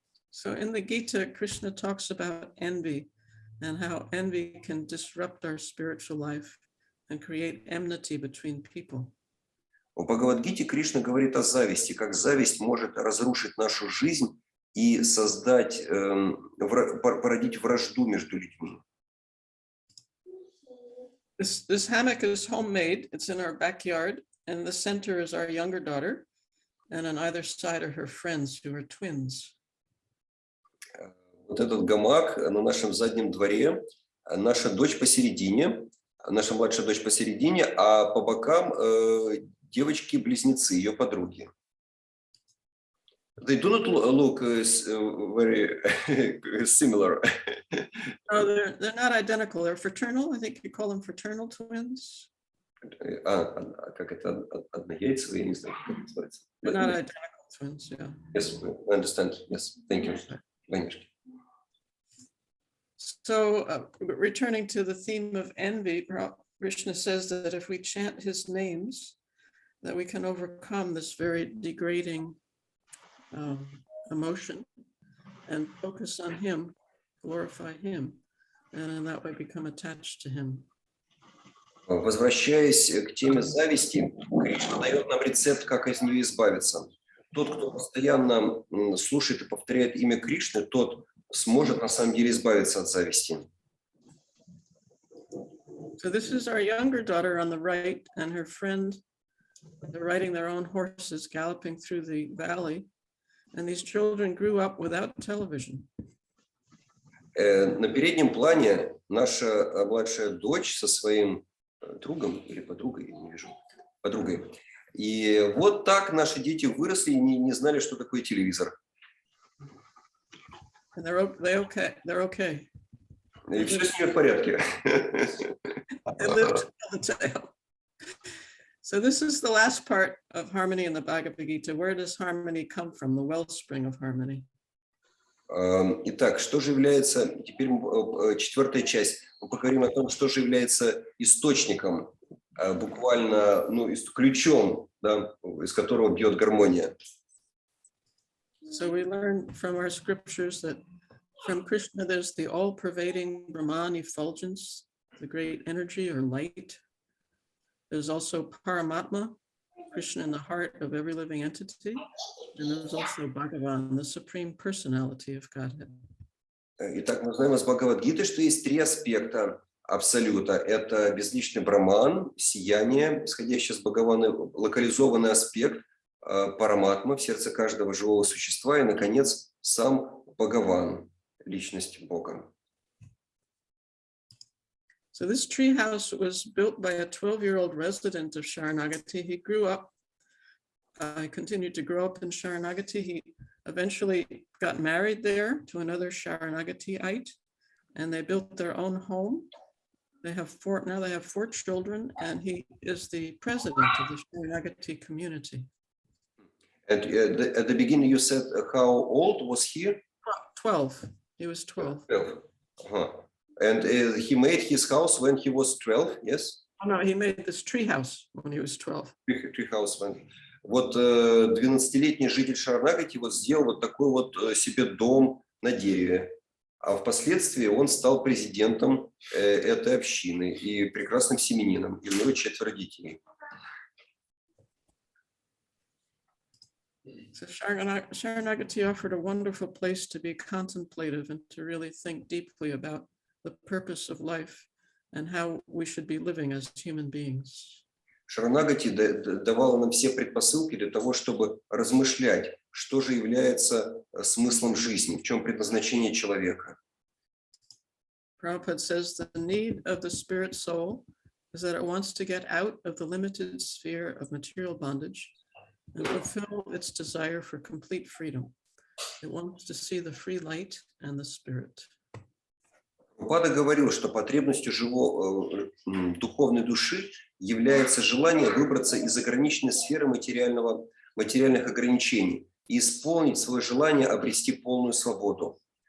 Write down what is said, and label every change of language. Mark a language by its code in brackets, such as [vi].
[en] So in the Gita, Krishna talks about envy and how envy can disrupt our spiritual life and create enmity between people. [ru] В Бхагавад-гите Кришна говорит о зависти, как зависть может разрушить нашу жизнь и создать, породить вражду между людьми. [en] This hammock is homemade. It's in our backyard, and the center is our younger daughter, and on either side are her friends who are twins. [ru] Вот этот гамак на нашем заднем дворе, наша дочь посередине, наша младшая дочь посередине, а по бокам девочки-близнецы, ее подруги. [en] They do not look very similar. No, they're not identical. They're fraternal. I think you call them fraternal twins. [ru] Как это однояйцевые, я не знаю, как это называется. [en] They're not identical twins, yeah. Yes, I understand. Yes, thank you. So returning to the theme of envy, Krishna says that if we chant his names, that we can overcome this very degrading emotion and focus on him, glorify him, and in that way become attached to him. [ru] Возвращаясь к теме зависти, Кришна дает нам рецепт, как из нее избавиться. Тот, кто постоянно слушает и повторяет имя Кришны, тот сможет на самом деле избавиться от зависти. [en] So this is our younger daughter on the right, and her friend. They're riding their own horses, galloping through the valley, and these children grew up without television. [ru] На переднем плане наша младшая дочь со своим другом или подругой, не вижу, подругой. И вот так наши дети выросли и не знали, что такое телевизор. [en] And they're okay. [ru] И все с ними в порядке. [en] They lived to tell the tale. So this is the last part of harmony in the Bhagavad Gita. Where does harmony come from? The wellspring of harmony. [ru] Итак, что же является, теперь четвертая часть, мы поговорим о том, что же является источником, буквально, ключом, да, из которого бьет гармония. [en] So we learn from our scriptures that From Krishna, there's the all-pervading Brahman effulgence, the great energy or light. There's also Paramatma, Krishna in the heart of every living entity. And there's also Bhagavan, the supreme personality of Godhead. [ru] Итак, мы знаем из Бхагавад-гиты, что есть три аспекта абсолюта. Это безличный Браман, сияние, исходящее с Бхагавана, локализованный аспект Параматма в сердце каждого живого существа и, наконец, сам Бхагаван, личность Бога. [en] So this tree house was built by a 12-year-old resident of Sharanagati. He grew up, continued to grow up in Sharanagati. He eventually got married there to another Sharanagatiite, and they built their own home. They have four children, and he is the president of the Sharanagati community. And at the beginning you said how old was he? 12. He was 12. 12. Uh-huh. And he made his house when he was 12, yes? Oh, no, he made this tree house when he was 12. Tree house when... [ru] Вот 12-летний житель Шаранагати вот сделал вот такой вот себе дом на дереве. А впоследствии он стал президентом этой общины и прекрасным семенином. И у него 4 детей. [en] So Sharanagati offered a wonderful place to be contemplative and to really think deeply about the purpose of life and how we should be living as human beings. [ru] Шаранагати давала нам все предпосылки для того, чтобы размышлять, что же является смыслом жизни, в чем предназначение человека. [en] Prabhupada says the need of the spirit soul is that it wants to get out of the limited sphere of material bondage and fulfill its desire for complete freedom. It wants to see the free light and the spirit. [ru] Прабхупада говорил, что потребностью духовной души является желание выбраться из ограниченной сферы материальных ограничений и исполнить свое желание обрести полную свободу.